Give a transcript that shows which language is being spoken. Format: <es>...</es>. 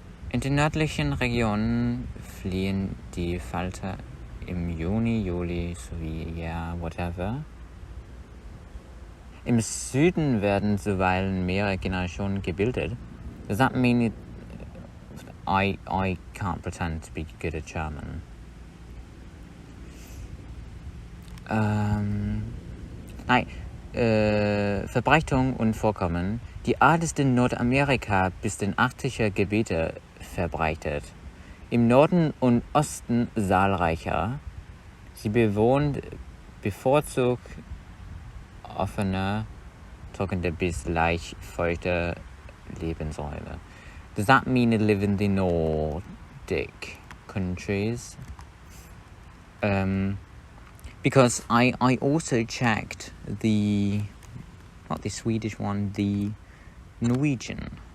<de>In den nördlichen Regionen fliehen die Falter im Juni, Juli sowie whatever. Im Süden werden zuweilen mehrere Generationen gebildet.</de> <en>Does that mean I can't pretend to be good at German?</en> <de>Verbreitung und Vorkommen. Die Art ist in Nordamerika bis den arktische Gebiete verbreitet. Im Norden und Osten zahlreicher. Sie bewohnt bevorzugt offene, trockene bis leicht feuchte Lebensräume.</de> <en>Does that mean it live in the Nordic countries? Because I also checked not the Swedish one, the Norwegian.</en>